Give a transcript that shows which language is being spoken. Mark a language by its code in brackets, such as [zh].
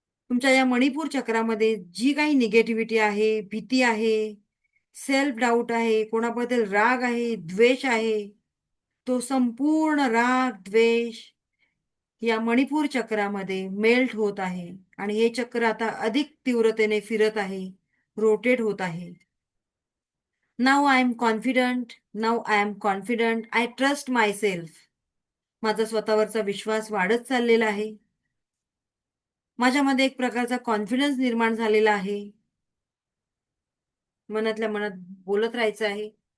[mr] तुमच्या या मणिपूर चक्रामध्ये जी काही निगेटिव्हिटी आहे, भीती आहे, सेल्फ डाऊट आहे, कोणाबद्दल राग आहे, द्वेष आहे, तो संपूर्ण राग, द्वेष या मणिपूर चक्रामध्ये मेल्ट होत आहे आणि हे चक्र आता अधिक तीव्रतेने फिरत आहे, रोटेट होत आहे. [en] Now I'm confident, now I'm confident, I trust myself. [mr] माझा स्वतःवरचा विश्वास वाढत चाललेला आहे. माझ्यामध्ये एक प्रकारचा कॉन्फिडन्स निर्माण झालेला आहे. मनातल्या मनात बोलत राहायचं आहे.